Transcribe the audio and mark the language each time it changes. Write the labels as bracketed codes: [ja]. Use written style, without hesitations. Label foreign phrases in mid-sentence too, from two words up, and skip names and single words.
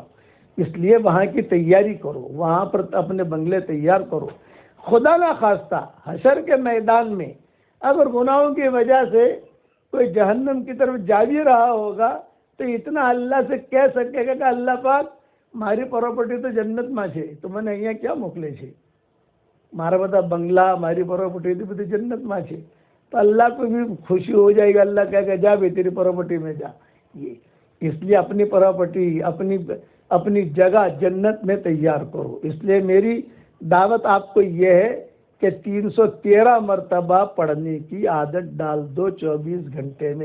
[ur] اس لیے وہاں کی تیاری کرو، وہاں پر اپنے بنگلے تیار کرو۔ خدا نہ خواستہ حشر کے میدان میں اگر گناہوں کی وجہ سے کوئی جہنم کی طرف جا بھی رہا ہوگا تو اتنا اللہ سے کہہ سکے گا کہ اللہ پاک ماری پراپرٹی تو جنت میں [gu] છે તો મને અહીંયા ક્યાં મોકલે છે, મારા બધા બંગલા મારી પ્રોપર્ટી તો બધી જન્નત માં છે, [ur] تو اللہ کو بھی خوشی ہو جائے گا، اللہ کہے گا جا بھی تیری پراپرٹی میں جا۔ یہ اس لیے اپنی پراپرٹی اپنی جگہ جنت میں تیار کرو۔ اس لیے میری دعوت آپ کو یہ ہے کہ 313 مرتبہ پڑھنے کی عادت ڈال دو 24 گھنٹے میں۔